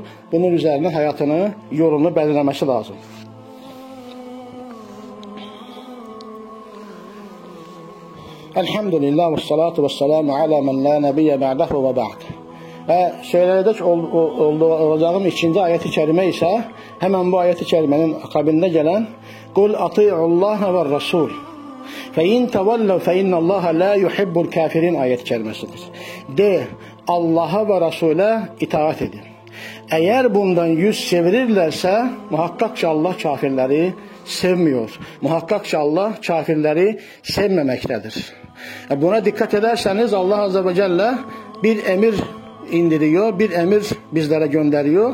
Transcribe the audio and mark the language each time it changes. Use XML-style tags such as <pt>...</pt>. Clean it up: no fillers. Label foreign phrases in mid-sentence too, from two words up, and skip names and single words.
<tr>Bunun üzerine hayatını, yolunu belirlemesi lazım.</tr> <ar>الحمد لله والصلاة والسلام على من لا نبي بعده وبعد.</ar> <tr>Ve söyleyecek olacağım ikinci ayet-i kerime ise hemen bu ayet-i kerimenin akabinde gelen</tr> <ar>قُلْ اَطِيعُ اللّٰهَ وَالرَّسُولِ فَاِنْ تَوَلَّوْا فَاِنَّ اللّٰهَ لَا يُحِبُّ الْكَافِرِينَ</ar> <tr>ayet-i kerimesidir. De, Allah'a ve Resul'e itaat edin. Eğer bundan yüz çevirirlerse muhakkak ki Allah kafirleri sevmiyor. Muhakkak ki Allah kafirleri sevmemektedir. Buna dikkat ederseniz</tr> <ar>الله عز وجل</ar> <tr>bir emir indiriyor, bir emir bizlere gönderiyor.</tr>